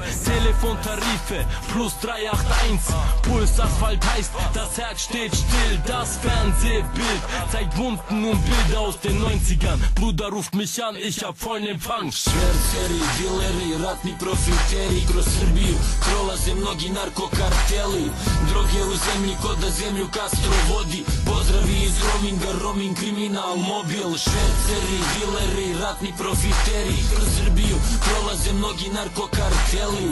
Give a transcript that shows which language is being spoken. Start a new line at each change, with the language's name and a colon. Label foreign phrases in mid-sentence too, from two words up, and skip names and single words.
German: Telefontarife plus 381, Puls Asphalt heißt, das Herz steht still. Das Fernsehbild zeigt Wunden und Bilder aus den 90ern. Bruder ruft mich an, ich hab vollen Empfang.
Serbian: Šverceri, dileri, ratni profiteri, kroz Srbiju prolaze mnogi narkokarteli. Droge u zemlji ko da zemlju Castro vodi. Pozdravi iz roaminga, roaming kriminal, mobil. Šverceri, dileri, ratni profiteri, kroz Srbiju prolaze mnogi narkokarteli.